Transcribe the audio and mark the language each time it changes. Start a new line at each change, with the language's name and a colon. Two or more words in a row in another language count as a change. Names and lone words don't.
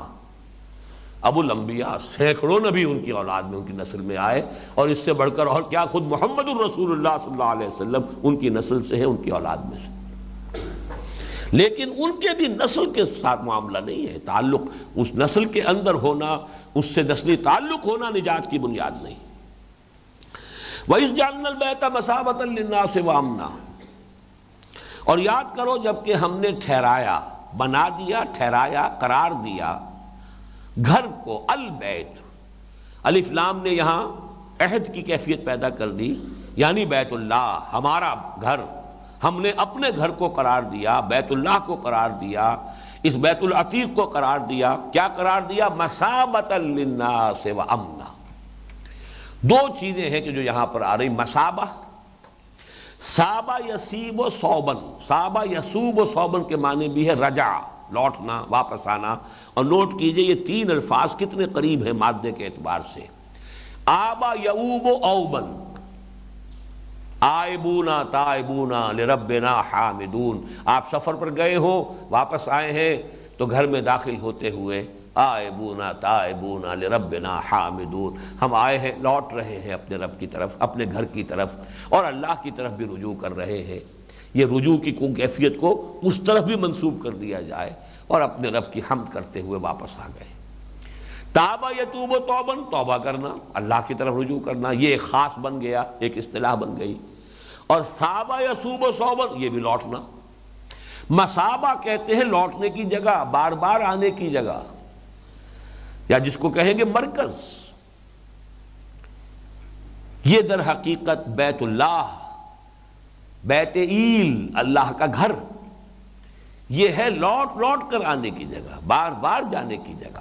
Urdu: ابو الانبیاء، سینکڑوں نبی ان کی اولاد میں، ان کی نسل میں آئے، اور اس سے بڑھ کر اور کیا، خود محمد الرسول اللہ
Arabic: صلی اللہ علیہ وسلم
Urdu: ان کی نسل سے ہیں، ان کی اولاد میں سے. لیکن ان کے بھی نسل کے ساتھ معاملہ نہیں ہے. تعلق اس نسل کے اندر ہونا، اس سے نسلی تعلق ہونا نجات کی بنیاد نہیں.
Arabic: وَإِذْ جَعَلْنَا الْبَيْتَ مَثَابَةً لِلنَّاسِ وَأَمْنًا.
Urdu: اور یاد کرو جب کہ ہم نے ٹھہرایا، بنا دیا، ٹھہرایا، قرار دیا گھر کو، البیت، الف لام نے یہاں عہد کی کیفیت پیدا کر دی، یعنی بیت اللہ، ہمارا گھر. ہم نے اپنے گھر کو قرار دیا، بیت اللہ کو قرار دیا، اس بیت العتیق کو قرار دیا. کیا قرار دیا؟
Arabic: مثابۃ للناس وامنا.
Urdu: 2 چیزیں ہیں کہ جو یہاں پر آ رہی. مثابہ،
Arabic: صابہ یسیب و صوبن، صابہ یسوب و صوبن
Urdu: کے معنی بھی ہے رجع، لوٹنا، واپس آنا. اور نوٹ کیجئے یہ 3 الفاظ کتنے قریب ہیں مادے کے اعتبار سے.
Arabic: آبا یعوب و اوبن، آئبونا تائبونا لربنا حامدون.
Urdu: آپ سفر پر گئے ہو، واپس آئے ہیں تو گھر میں داخل ہوتے ہوئے
Arabic: آئبونا تائبونا لربنا حامدون،
Urdu: ہم آئے ہیں، لوٹ رہے ہیں اپنے رب کی طرف، اپنے گھر کی طرف، اور اللہ کی طرف بھی رجوع کر رہے ہیں. یہ رجوع کی کیفیت کو اس طرف بھی منسوب کر دیا جائے، اور اپنے رب کی حمد کرتے ہوئے واپس آ گئے.
Arabic: تابہ یتوب و توبن،
Urdu: توبہ کرنا، اللہ کی طرف رجوع کرنا، یہ ایک خاص بن گیا، ایک اصطلاح بن گئی.
Arabic: اور صابہ یسوب و صوبن،
Urdu: یہ بھی لوٹنا. مصابہ کہتے ہیں لوٹنے کی جگہ، بار بار آنے کی جگہ، یا جس کو کہیں گے مرکز. یہ در حقیقت بیت اللہ، بیت ایل، اللہ کا گھر، یہ ہے لوٹ لوٹ کر آنے کی جگہ، بار بار جانے کی جگہ.